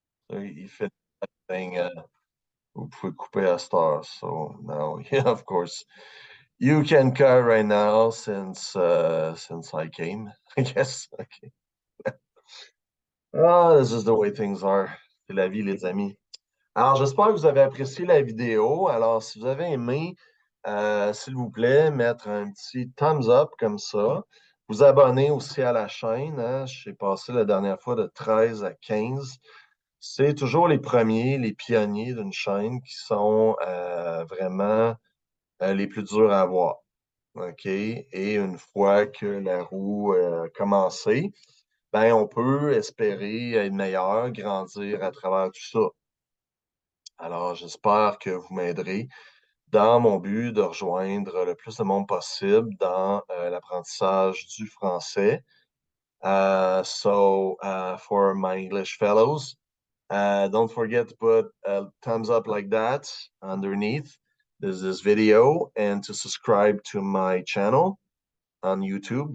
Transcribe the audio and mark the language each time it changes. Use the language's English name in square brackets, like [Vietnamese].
[English] So he finished that thing, [French] vous pouvez couper à cette heure. [English] So now, yeah, of course, you can cut right now since I came, I guess. Okay. Ah, this is the way things are. [French] C'est la vie, les amis. Alors, j'espère que vous avez apprécié la vidéo. Alors, si vous avez aimé, s'il vous plaît, mettre un petit thumbs up comme ça. Vous abonner aussi à la chaîne. Hein. J'ai passé la dernière fois de 13 à 15. C'est toujours les premiers, les pionniers d'une chaîne qui sont vraiment les plus durs à avoir. OK? Et une fois que la roue a commencé, ben, on peut espérer être meilleur, grandir à travers tout ça. Alors, j'espère que vous m'aiderez dans mon but de rejoindre le plus de monde possible dans l'apprentissage du français. [English] So, for my English fellows, don't forget to put a thumbs up like that underneath this video, and to subscribe to my channel on YouTube.